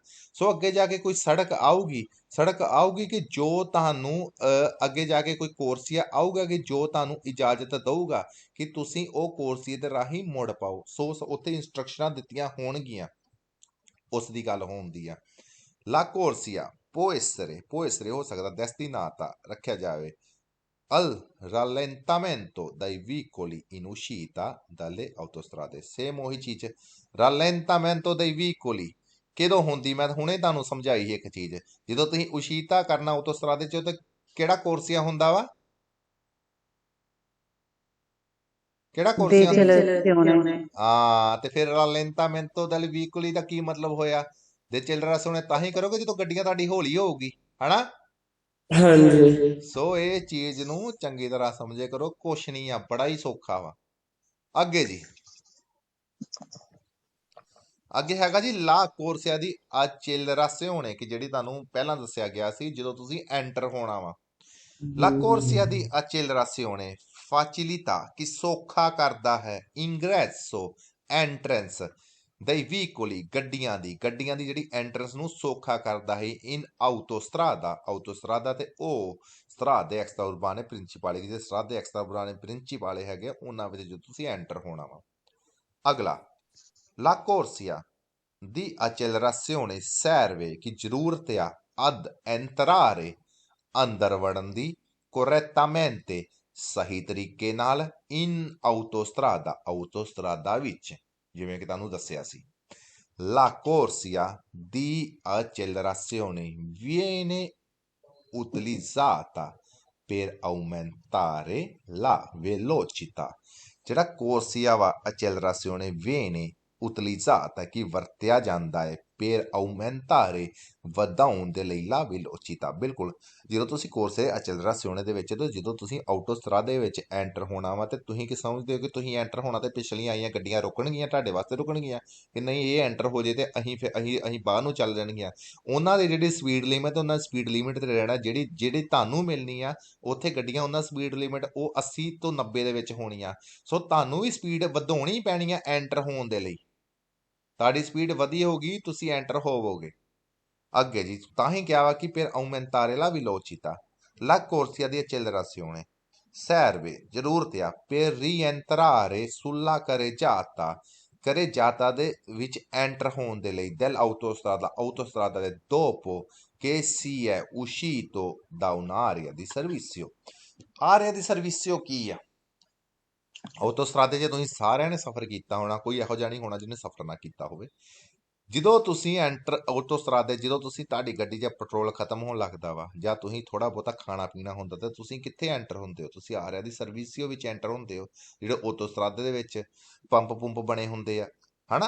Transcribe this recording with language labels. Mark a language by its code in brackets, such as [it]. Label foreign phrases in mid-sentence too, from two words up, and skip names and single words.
[pa] ਸੋ ਅੱਗੇ ਜਾ ਕੇ ਕੋਈ ਸੜਕ ਆਊਗੀ ਕਿ ਜੋ ਤੁਹਾਨੂੰ ਅੱਗੇ ਜਾ ਕੇ ਕੋਈ ਕੋਰਸੀਆ ਆਊਗਾ ਕਿ ਜੋ ਤੁਹਾਨੂੰ ਇਜਾਜ਼ਤ ਦਊਗਾ ਕਿ ਤੁਸੀਂ ਉਹ ਕੋਰਸੀਏ ਦੇ ਰਾਹੀਂ ਮੁੜ ਪਾਓ। ਸੋ ਉੱਥੇ ਇੰਸਟਰਕਸ਼ਨਾਂ ਦਿੱਤੀਆਂ ਹੋਣਗੀਆਂ, ਉਸ ਦੀ ਗੱਲ ਹੁੰਦੀ ਆ। [it] la corsia può essere [pa] ਹੋ ਸਕਦਾ [it] destinata [pa] ਰੱਖਿਆ ਜਾਵੇ [it] al rallentamento dai vicoli in uscita dalle autostrade। [pa] ਸੇਮ ਉਹੀ ਚੀਜ਼, [it] rallentamento dei vicoli [pa] ਕਦੋਂ ਹੁੰਦੀ? ਮੈਂ ਹੁਣੇ ਤੁਹਾਨੂੰ ਸਮਝਾਈ ਸੀ ਇੱਕ ਚੀਜ਼, ਜਦੋਂ ਤੁਸੀਂ ਉਸ਼ੀਤਾ ਕਰਨਾ ਆਟੋਸਟਰਾਦੇ 'ਚ ਤਾਂ ਕਿਹੜਾ ਕੋਰਸੀਆ ਹੁੰਦਾ ਵਾ? ਕਿਹੜਾ ਕੋਰਸੀਆ? [it] Decelerazione। [pa] ਹਾਂ, ਤੇ ਫਿਰ [it] rallentamento dei vicoli [pa] ਦਾ ਕੀ ਮਤਲਬ ਹੋਇਆ? ਦੇ ਚਿਲਡਰੈਸ ਤਾਂ ਹੀ ਕਰੋਗੇ ਜਦੋਂ ਗੱਡੀਆਂ ਤੁਹਾਡੀ ਹੌਲੀ ਹੋਊਗੀ, ਹਨਾ? ਹਾਂਜੀ। ਸੋ ਇਹ ਚੀਜ਼ ਨੂੰ ਚੰਗੀ ਤਰ੍ਹਾਂ ਸਮਝੇ ਕਰੋ, ਕੁਛ ਨਹੀਂ ਆ, ਬੜਾ ਹੀ ਸੌਖਾ ਵਾ। ਅੱਗੇ ਜੀ, ਅੱਗੇ ਹੈਗਾ ਜੀ [it] la corsia di accelerazione [pa] ਕਿ ਜਿਹੜੀ ਤੁਹਾਨੂੰ ਪਹਿਲਾਂ ਦੱਸਿਆ ਗਿਆ ਸੀ ਜਦੋਂ ਤੁਸੀਂ ਐਂਟਰ ਹੋਣਾ ਵਾ। [it] la corsia di accelerazione facilità [pa] ਕਿ ਸੌਖਾ ਕਰਦਾ ਹੈ [it] ingresso entrance dei vicoli [pa] ਗੱਡੀਆਂ ਦੀ ਜਿਹੜੀ ਐਂਟਰੈਂਸ ਨੂੰ ਸੌਖਾ ਕਰਦਾ ਹੈ [it] in autostrada [pa] ਤੇ ਉਹ [it] strade extraurbane principali [pa] ਜਿਹੜੇ [it] strade extraurbane principali [pa] ਹੈਗੇ ਉਹਨਾਂ ਵਿੱਚ ਜਦੋਂ ਤੁਸੀਂ ਐਂਟਰ ਹੋਣਾ ਵਾ। ਅਗਲਾ [it] la corsia di accelerazione serve [pa] ਕਿ ਜ਼ਰੂਰਤ ਆ [it] ad entrare [pa] ਅੰਦਰ ਵੜਨ ਦੀ correttamente ਸਹੀ ਤਰੀਕੇ ਨਾਲ [it] in autostrada [pa] ਵਿੱਚ, ਜਿਵੇਂ ਕਿ ਤੁਹਾਨੂੰ ਦੱਸਿਆ ਸੀ। [it] La corsia di accelerazione viene utilizzata per aumentare la velocità। [pa] ਜਿਹੜਾ ਕੋਰਸੀਆ ਵਾ [it] accelerazione viene utilizzata [pa] ਕਿ ਵਰਤਿਆ ਜਾਂਦਾ ਹੈ [it] per aumentare [pa] ਵਧਾਉਣ ਦੇ ਲਈ [it] la velocità। [pa] ਬਿਲਕੁਲ, ਜਦੋਂ ਤੁਸੀਂ [it] corsia accelerazione [pa] ਦੇ ਵਿੱਚ ਤੇ ਜਦੋਂ ਤੁਸੀਂ ਆਟੋਸਟਰਾਦੇ ਵਿੱਚ ਐਂਟਰ ਹੋਣਾ ਵਾ ਤੇ ਤੁਸੀਂ ਕੀ ਸਮਝਦੇ ਹੋ ਕਿ ਤੁਸੀਂ ਐਂਟਰ ਹੋਣਾ ਤੇ ਪਿਛਲੀਆਂ ਆਈਆਂ ਗੱਡੀਆਂ ਰੁਕਣਗੀਆਂ, ਤੁਹਾਡੇ ਵਾਸਤੇ ਰੁਕਣਗੀਆਂ ਕਿ ਨਹੀਂ? ਇਹ ਐਂਟਰ ਹੋ ਜੇ ਤੇ ਅਸੀਂ ਬਾਹਰ ਨੂੰ ਚੱਲ ਜਾਣਗੀਆਂ। ਉਹਨਾਂ ਦੀ ਜਿਹੜੀ ਸਪੀਡ ਲਿਮਿਟ, ਉਹਨਾਂ ਸਪੀਡ ਲਿਮਿਟ ਤੇ ਰਹਿਣਾ, ਜਿਹੜੀ ਤੁਹਾਨੂੰ ਮਿਲਣੀ ਆ ਉੱਥੇ ਗੱਡੀਆਂ ਉਹਨਾਂ ਸਪੀਡ ਲਿਮਿਟ ਉਹ 80 ਤੋਂ 90 ਦੇ ਵਿੱਚ ਹੋਣੀ ਆ। ਸੋ ਤੁਹਾਨੂੰ ਵੀ ਸਪੀਡ ਵਧਾਉਣੀ ਪੈਣੀ ਆ ਐਂਟਰ ਹੋਣ ਦੇ ਲਈ। ਤੁਹਾਡੀ ਸਪੀਡ ਵਧੀ ਹੋਊਗੀ, ਤੁਸੀਂ ਐਂਟਰ ਹੋਵੋਗੇ। ਅੱਗੇ ਜੀ, ਤਾਂ ਹੀ ਕਿਹਾ ਵਾ ਕਿ [it] per aumentare la velocità la corsia di accelerazione serve [pa] ਜ਼ਰੂਰਤ ਆ [it] per rientrare sulla carreggiata [pa] ਦੇ ਵਿੱਚ ਐਂਟਰ ਹੋਣ ਦੇ ਲਈ [it] autostrada ਦੇ dopo che si è uscito da un'area di servizio। area di servizio [pa] ਕੀ ਆ? ਆਟੋਸਟਰਾਦੇ 'ਚ ਤੁਸੀਂ ਸਾਰਿਆਂ ਨੇ ਸਫ਼ਰ ਕੀਤਾ ਹੋਣਾ, ਕੋਈ ਇਹੋ ਜਿਹਾ ਨਹੀਂ ਹੋਣਾ ਜਿਹਨੇ ਸਫ਼ਰ ਨਾ ਕੀਤਾ ਹੋਵੇ। ਜਦੋਂ ਤੁਸੀਂ ਐਂਟਰ ਆਟੋਸਟਰਾਦੇ ਜਦੋਂ ਤੁਹਾਡੀ ਗੱਡੀ 'ਚ ਪੈਟਰੋਲ ਖਤਮ ਹੋਣ ਲੱਗਦਾ ਵਾ ਜਾਂ ਤੁਸੀਂ ਥੋੜਾ ਬਹੁਤਾ ਖਾਣਾ ਪੀਣਾ ਹੁੰਦਾ ਤਾਂ ਤੁਸੀਂ ਕਿੱਥੇ ਐਂਟਰ ਹੁੰਦੇ ਹੋ? ਤੁਸੀਂ [it] area di servizio [pa] ਵਿੱਚ ਐਂਟਰ ਹੁੰਦੇ ਹੋ, ਜਿਹੜੇ ਆਟੋਸਟਰਾਦੇ ਦੇ ਵਿੱਚ ਪੰਪ ਬਣੇ ਹੁੰਦੇ ਆ, ਹਨਾ?